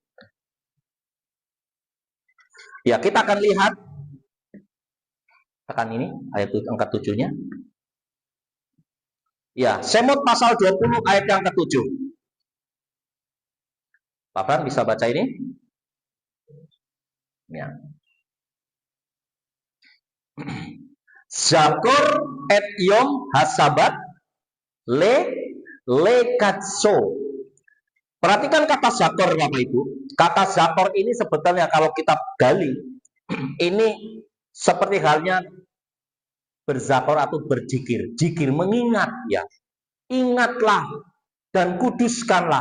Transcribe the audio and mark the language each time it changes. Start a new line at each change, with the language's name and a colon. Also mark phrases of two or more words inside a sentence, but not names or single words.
Indonesian: Ya, kita akan lihat. Tekan ini, ayat angka 7-nya. Ya, Semot pasal 20 ayat yang ke-7. Pak Fran bisa baca ini? Ya.
Hebrew: זכור את יום השבת לקדשו.
Indonesian: Perhatikan kata zakor, Bapak Ibu. Kata zakor ini sebetulnya kalau kita gali, ini seperti halnya berzakor atau berzikir. Zikir mengingat, ya. Ingatlah dan kuduskanlah.